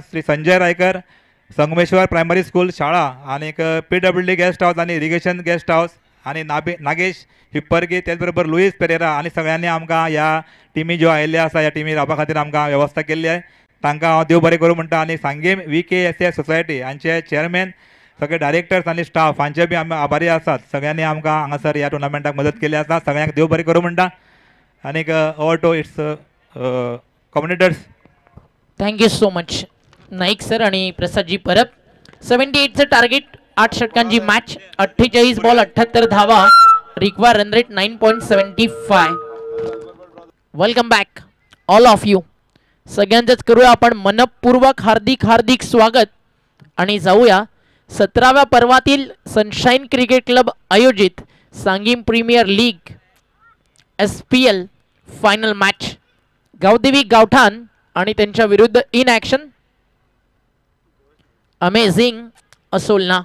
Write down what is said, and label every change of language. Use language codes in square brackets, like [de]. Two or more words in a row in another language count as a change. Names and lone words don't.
[kok] श्री संजय रायकर संगमेश्वर [en] primary school [kok] शाळा आनीक PWD [en] guest house [kok] आणि [en] irrigation guest house [kok] आणि नागेश हिप्परगी त्याच बरोबर लुईस पेरेरा आणि सगळ्यांनी आमकां ह्या टिमी ज्यो आयिल्ल्यो आसा ह्या टिमी रावपा खातीर आमकां वेवस्था केल्ली आहे. तांकां हांव देव बरें करूं म्हणटा. आनी सांगेम VKSS सोसायटी हांचे चेअरमॅन सगळे डायरेक्टर्स आनी स्टाफ हांचे बी आमी आभारी आसात. सगळ्यांनी आमकां हांगासर ह्या टुर्नामेंटाक मदत केली आसा. सगळ्यांक देव बरें करूं म्हणटा. [en] आनीक over to its commentators. thank you so much Naik sir आणि प्रसादजी परब. [mr] 78चं टार्गेट 8 षटकांची मॅच 48 बॉल 78 धावा रिक्वा [en] run rate [mr] 9.75. [en] welcome back all of you. [mr] सगळ्यांचंच करूया आपण मनपूर्वक हार्दिक स्वागत आणि जाऊया 17व्या पर्वातील सनशाईन क्रिकेट क्लब आयोजित सांगीम प्रीमियर लीग SPL [en] final match [mr] गावदेवी गावठाण आणि त्यांच्या विरुद्ध [en] in action amazing [mr] असोलना.